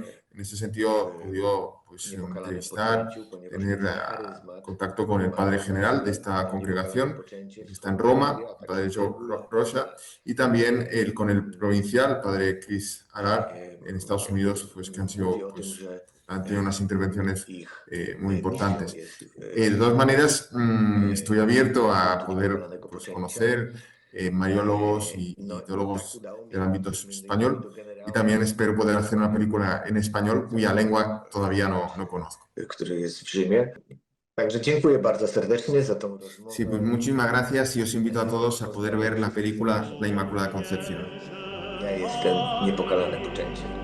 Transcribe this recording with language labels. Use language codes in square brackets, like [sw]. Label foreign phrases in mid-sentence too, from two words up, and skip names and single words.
[es] En ese sentido, he podido pues, entrevistar, tener contacto con el padre general de esta congregación, que está en Roma, el padre Joe Rocha, y también con el provincial, el padre Chris Arar, en Estados Unidos, pues, que han sido, pues, han tenido unas intervenciones muy importantes. De todas maneras, estoy abierto a poder pues, conocer mariólogos y teólogos del ámbito español, y también espero poder hacer una película en español cuya lengua todavía no conozco. [pl] Który jest w Rzymie. Także dziękuję bardzo serdecznie za tą rozmowę. [es] Sí, pues muchísimas gracias y os invito a todos a poder ver la película La Inmaculada Concepción. [pl] Ja jestem Niepokalane Poczęcie.